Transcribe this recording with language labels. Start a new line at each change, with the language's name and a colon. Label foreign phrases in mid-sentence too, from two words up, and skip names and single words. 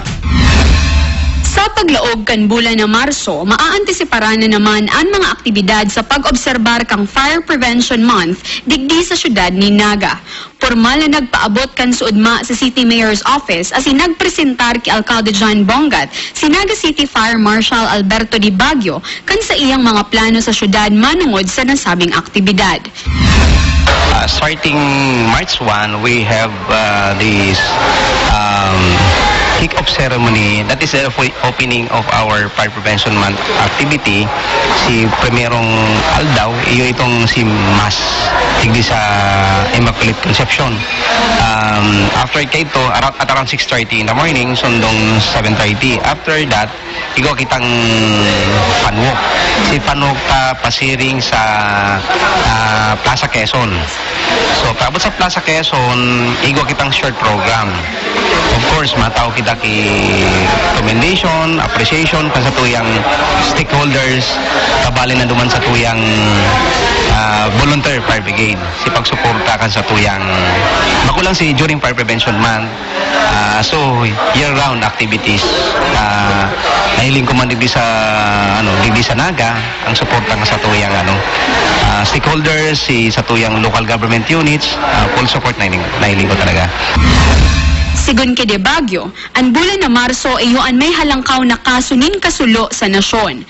Bikol: Sa paglaog kan bulan na Marso, maaantisiparan na naman ang mga aktibidad sa pag-obserbar kang Fire Prevention Month digdi sa syudad ni Naga. Formal na nagpaabot kan suudma sa City Mayor's Office as nagpresentar ki Alcalde John Bongat si Naga City Fire Marshal Alberto Di Baguio kan sa iyang mga plano sa syudad manungod sa nasabing aktibidad.
English: Starting March 1, we have this kick-off ceremony. That is the opening of our Fire Prevention Month activity.
Bikol: Si primerong aldaw, iyo itong si Mass digdi sa Immaculate Conception.
English: After ito, at around 6:30 in the morning, sundong 7:30. After that,
Bikol: igo kitang panwok. Si panwok pasiring sa Plaza Quezon. So, paabot sa Plaza Quezon, igo kitang
English: short program. Of course,
Bikol: mataw kita ki commendation, appreciation kan sa tuyang stakeholders, kabali na duman sa tuyang volunteer fire brigade. Si pagsuporta kan sa tuyang makulang si during Fire Prevention Month.
English: So, year-round activities.
Bikol: Nahiling ko man digdi sa Naga ang suporta nga sa tuyang stakeholders, sa tuyang
English: local government units, full support
Bikol: nahiling ko talaga. Sigun kay De Baguio, ang bulan na Marso iyo an may halangkaw na kasunin kasulo sa nasyon.